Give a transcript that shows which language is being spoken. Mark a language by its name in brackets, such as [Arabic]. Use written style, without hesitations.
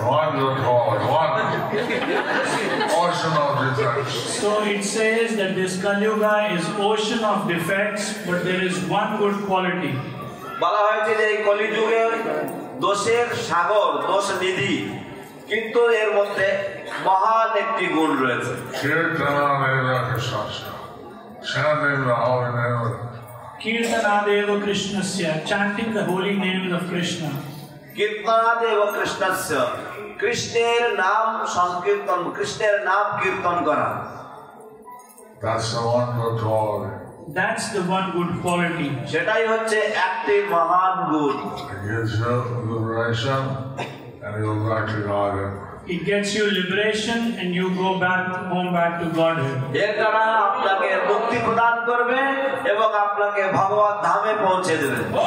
[English] wonderful, ocean of defects. so it says that this Kali Yuga is ocean of defects, but there is one good quality. [Bangla] বলা হয়েছে যে এই কলিযুগে দোষের সাগর, দোষ নিধি, কিন্তু এর মধ্যে মহান একটি গুণ রয়েছে। [English] Kirtana Neva Krishna, chanting the holy name of [Sanskrit] Kirtanadeva Krishnasya, [English] chanting the holy names of Krishna. [Sanskrit] কীর্তনাদেব কৃষ্ণস্য, [Bangla] কৃষ্ণের নাম সংকীর্তন, কৃষ্ণের নাম কীর্তন করা, [English] that's the one good quality. That's the one good quality. [Bangla] সেটাই হচ্ছে একটি মহান গুণ। [English] It gives you liberation and you go back to God. It gets you liberation and you go back home back to Godhead. [Bangla] এর দ্বারা আপনাকে মুক্তি প্রদান করবে এবং আপনাকে ভগবত ধামে পৌঁছে দেবে।